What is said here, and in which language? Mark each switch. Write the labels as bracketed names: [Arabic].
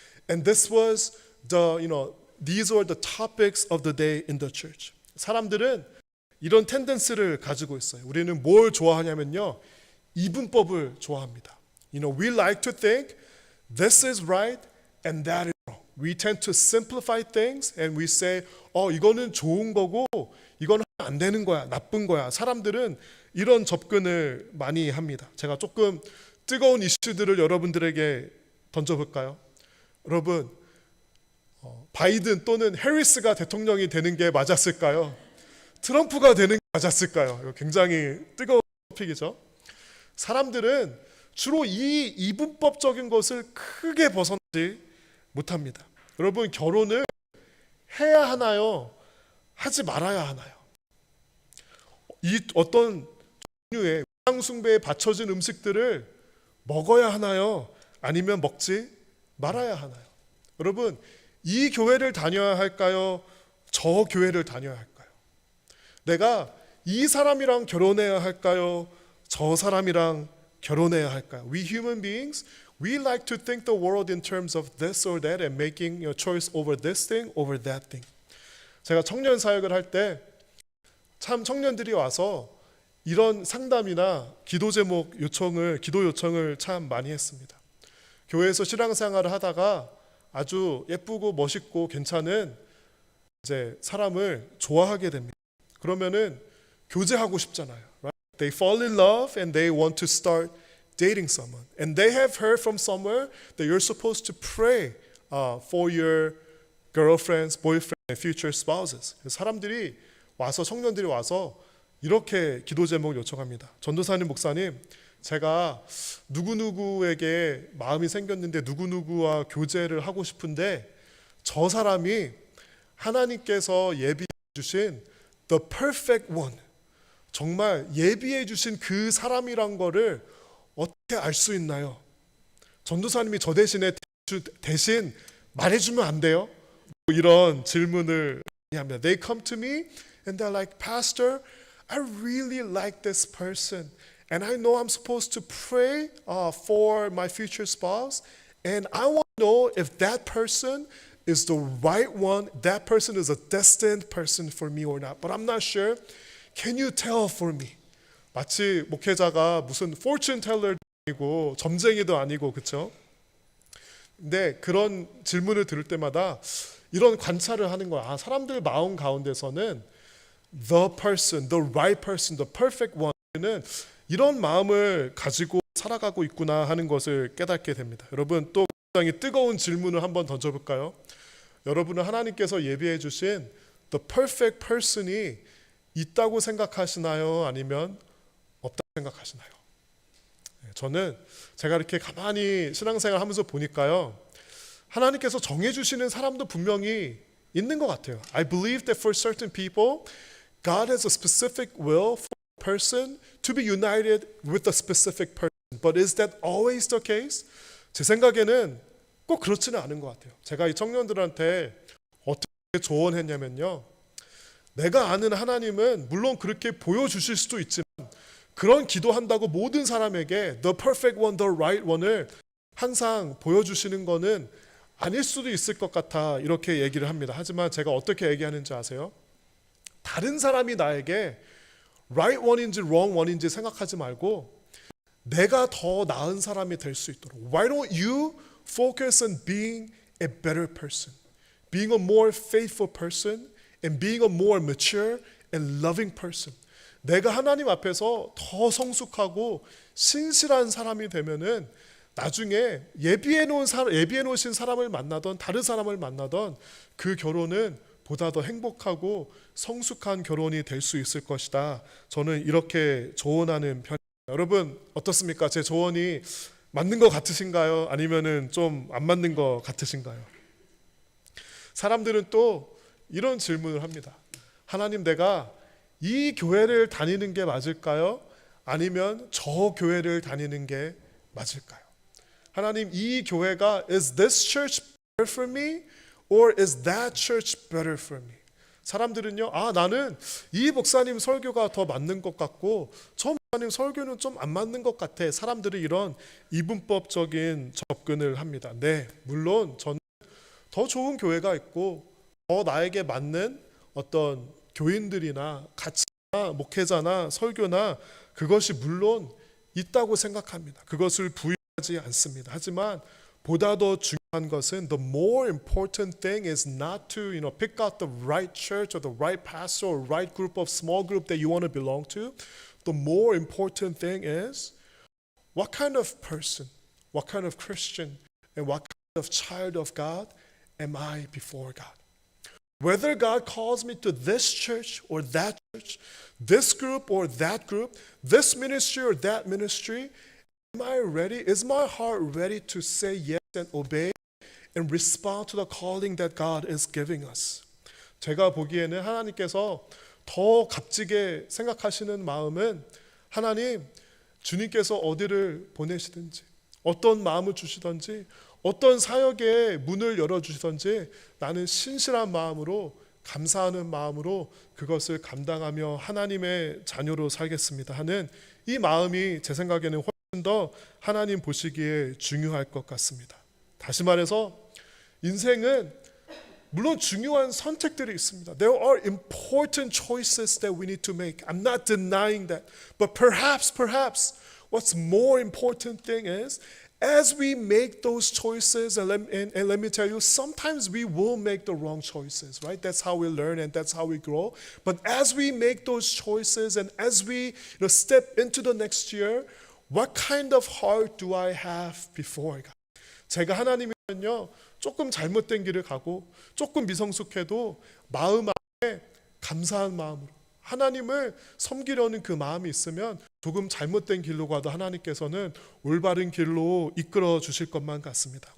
[English] And these were the topics of the day in the church. [Korean] 사람들은 이런 텐던스를 가지고 있어요. 우리는 뭘 좋아하냐면요, 이분법을 좋아합니다. [English] We like to think this is right and that is wrong. We tend to simplify things and we say, [Korean] 이거는 좋은 거고 이거는 안 되는 거야, 나쁜 거야. 사람들은 이런 접근을 많이 합니다. 제가 조금 뜨거운 이슈들을 여러분들에게 던져볼까요? 여러분, 바이든 또는 해리스가 대통령이 되는 게 맞았을까요? 트럼프가 되는 게 맞았을까요? 이거 굉장히 뜨거운 토픽이죠. 사람들은 주로 이 이분법적인 것을 크게 벗어나지 못합니다. 여러분, 결혼을 해야 하나요? 하지 말아야 하나요? 이 어떤 종류의 우상숭배에 바쳐진 음식들을 먹어야 하나요? 아니면 먹지 말아야 하나요? 여러분, 이 교회를 다녀야 할까요? 저 교회를 다녀야 할까요? 내가 이 사람이랑 결혼해야 할까요? 저 사람이랑 결혼해야 할까요? [English] We human beings, we like to think the world in terms of this or that and making your choice over this thing, over that thing. [Korean] 제가 청년 사역을 할 때 참 청년들이 와서 이런 상담이나 기도 요청을 참 많이 했습니다. 교회에서 신앙생활을 하다가 아주 예쁘고 멋있고 괜찮은 이제 사람을 좋아하게 됩니다. 그러면은 교제하고 싶잖아요. [English] Right? They fall in love and they want to start dating someone. And they have heard from somewhere that you're supposed to pray for your girlfriends, boyfriends, and future spouses. [Korean] 청년들이 와서 이렇게 기도 제목을 요청합니다. 전도사님, 목사님, 제가 누구누구에게 마음이 생겼는데 누구누구와 교제를 하고 싶은데 저 사람이 하나님께서 예비해 주신 [English] the perfect one, [Korean] 정말 예비해 주신 그 사람이란 거를 어떻게 알 수 있나요? 전도사님이 저 대신 말해주면 안 돼요? 이런 질문을 합니다. [English] They come to me and they're like, Pastor, I really like this person and I know I'm supposed to pray for my future spouse, and I want to know if that person is the right one, that person is a destined person for me or not. But I'm not sure. Can you tell for me? [Korean] 마치 목회자가 무슨 [English] fortune teller [Korean] 도 아니고 점쟁이도 아니고 그렇죠? 근데 그런 질문을 들을 때마다 이런 관찰을 하는 거야. 아, 사람들 마음 가운데서는 [English] the person, the right person, the perfect one [Korean] 는 이런 마음을 가지고 살아가고 있구나 하는 것을 깨닫게 됩니다. 여러분 또 굉장히 뜨거운 질문을 한번 던져볼까요? 여러분은 하나님께서 예비해 주신 [English] the perfect person [Korean] 이 있다고 생각하시나요? 아니면 없다고 생각하시나요? 저는 제가 이렇게 가만히 신앙생활 하면서 보니까요, 하나님께서 정해주시는 사람도 분명히 있는 것 같아요. [English] I believe that for certain people, God has a specific will for a person to be united with a specific person. But is that always the case? [Korean] 제 생각에는 꼭 그렇지는 않은 것 같아요. 제가 이 청년들한테 어떻게 조언했냐면요, 내가 아는 하나님은 물론 그렇게 보여주실 수도 있지만 그런 기도한다고 모든 사람에게 [English] the perfect one, the right one [Korean] 을 항상 보여주시는 거는 아닐 수도 있을 것 같아 이렇게 얘기를 합니다. 하지만 제가 어떻게 얘기하는지 아세요? 다른 사람이 나에게 right one인지 wrong one인지 생각하지 말고 내가 더 나은 사람이 될 수 있도록 [English] Why don't you focus on being a better person, being a more faithful person, and being a more mature and loving person. [Korean] 내가 하나님 앞에서 더 성숙하고 신실한 사람이 되면은 나중에 예비해 놓으신 사람을 만나던 다른 사람을 만나던 그 결혼은 보다 더 행복하고 성숙한 결혼이 될 수 있을 것이다. 저는 이렇게 조언하는 편입니다. 여러분 어떻습니까? 제 조언이 맞는 것 같으신가요? 아니면은 좀 안 맞는 것 같으신가요? 사람들은 또 이런 질문을 합니다. 하나님, 내가 이 교회를 다니는 게 맞을까요? 아니면 저 교회를 다니는 게 맞을까요? 하나님, 이 교회가 [English] is this church better for me or is that church better for me? [Korean] 사람들은요, 아, 나는 이 목사님 설교가 더 맞는 것 같고 저 목사님 설교는 좀 안 맞는 것 같아. 사람들이 이런 이분법적인 접근을 합니다. 네, 물론 저는 더 좋은 교회가 있고 더 나에게 맞는 어떤 교인들이나 가치나 목회자나 설교나 그것이 물론 있다고 생각합니다. 그것을 부인하지 않습니다. 하지만 보다 더 중요한 것은 [English] the more important thing is not to pick out the right church or the right pastor or right group of small group that you want to belong to. The more important thing is what kind of person, what kind of Christian, and what kind of child of God am I before God? Whether God calls me to this church or that church, this group or that group, this ministry or that ministry, am I ready? Is my heart ready to say yes and obey and respond to the calling that God is giving us? [Korean] 제가 보기에는 하나님께서 더 값지게 생각하시는 마음은 하나님, 주님께서 어디를 보내시든지 어떤 마음을 주시든지 어떤 사역의 문을 열어주시든지 나는 신실한 마음으로 감사하는 마음으로 그것을 감당하며 하나님의 자녀로 살겠습니다 하는 이 마음이 제 생각에는 훨씬 더 하나님 보시기에 중요할 것 같습니다. 다시 말해서 인생은 물론 중요한 선택들이 있습니다. [English] There are important choices that we need to make. I'm not denying that. But perhaps what's more important thing is as we make those choices, and let me tell you, sometimes we will make the wrong choices, right? That's how we learn and that's how we grow. But as we make those choices and as we step into the next year, what kind of heart do I have before God? [Korean] 제가 하나님이면요, 조금 잘못된 길을 가고 조금 미성숙해도 마음 안에 감사한 마음으로 하나님을 섬기려는 그 마음이 있으면 조금 잘못된 길로 가도 하나님께서는 올바른 길로 이끌어 주실 것만 같습니다.